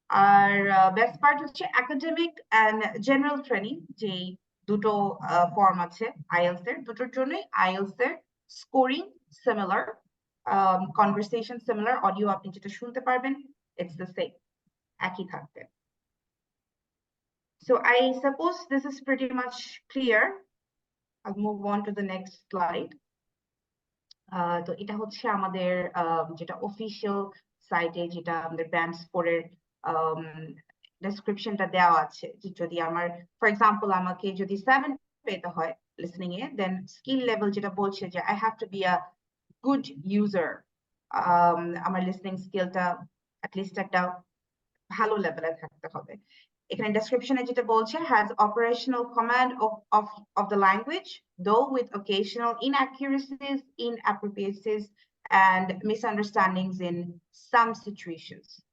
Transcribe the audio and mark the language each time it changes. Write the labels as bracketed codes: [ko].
[bn] আর best part হচ্ছে academic and general training, যে দুটো ফর্ম আছে আইএলস এর, দুটোর জন্যই আইএলস এর scoring similar, conversation similar, audio আপনি যেটা শুনতে পারবেন ইটস দ্য সেম, একই থাকবে। [en] So I suppose this is pretty much clear. I'll move on to the next slide. [bn] তো এটা হচ্ছে আমাদের যেটা অফিসিয়াল সাইটে যেটা আমাদের ব্যান্ড স্কোরের ডেসক্রিপশনটা দেওয়া আছে, যে যদি আমার ফর এক্সাম্পল আমাকে যদি 7 পেতে হয় লিসনিং এ, দেন স্কিল লেভেল যেটা বলছে যে [en] I have to be a good user, [bn] আমার লিসনিং স্কিলটা অ্যাটলিস্ট একটা ভালো লেভেলে থাকতে হবে। এখানে ডেসক্রিপশনে যেটা বলছে [en] has operational command of the language, though with occasional inaccuracies, inappropriacies, and misunderstandings in some situations.